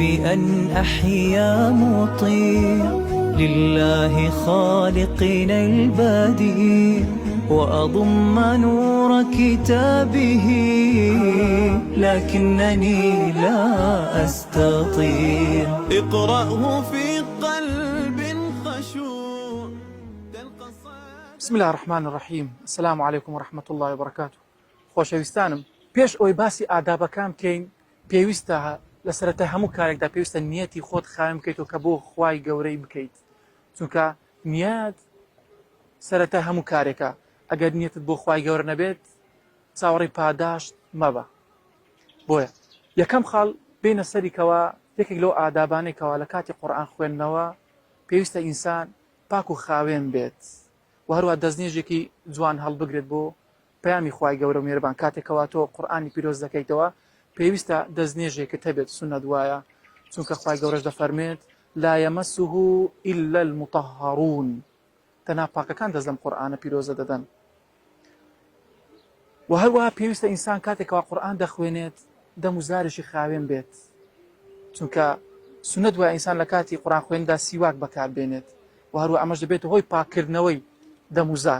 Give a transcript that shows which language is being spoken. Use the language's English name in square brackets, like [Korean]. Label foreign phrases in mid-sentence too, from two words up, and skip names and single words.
[Arabic] أن أحيا مطيع لله خالقنا البديع وأضم نور كتابه، لكنني لا أستطيع. اقرأه في قلب خشوع. بسم الله الرحمن الرحيم. السلام عليكم ورحمة الله وبركاته. [Central Kurdish] خۆشەویستانم، پێش ئەوەی باسی ئادابەکان بکەین، پێویستە لە سەرەتای هەموو کارێکدا پێویستە نیەتی خۆت خاوێن بکەیتەوە کە بۆ خوای گەورەی بکەیت، چونکە نیەت سەرەتای هەموو کارێکە. ئەگەر نیەتت بۆ خوای گەورە نەبێت، چاوەڕێی پاداشت مەبە. بۆیە یەکەم خاڵ بینە سەریکەوە یەکێک لەو ئادابانێکەوە لە کاتی قورئان خوێندنەوە پێویستە ئینسان پاک و خاوێن بێت و هەروە دەستنێژێکی جوان هەڵبگرێت بۆ پەیامی خوای گەورە و میێرەبان. کاتێکەوە تۆ قورئانی پیرۆز دەکەیتەوە پێویستە دەستنێژێکت هەبێت، سونەت وایە، چونکە خوای گەورەش دەفەرمێت [Arabic] لا يمسه إلا المطهرون، [Central Kurdish] تەنها پاکەکان دەست لەم قورئانە پیرۆزە دەدەن. و هەروەها پێویستە ئینسان کاتێکەوە قورئان دەخوێنێت دەم و زارێکی خاوێن بێت، چونکە سونەت وایە ئینسان لە کاتی قورئان خوێندا سیواک بەکاربێنێت و هەروە ئەمەش دەبێت هۆی پاککردنەوەی دەم و زار.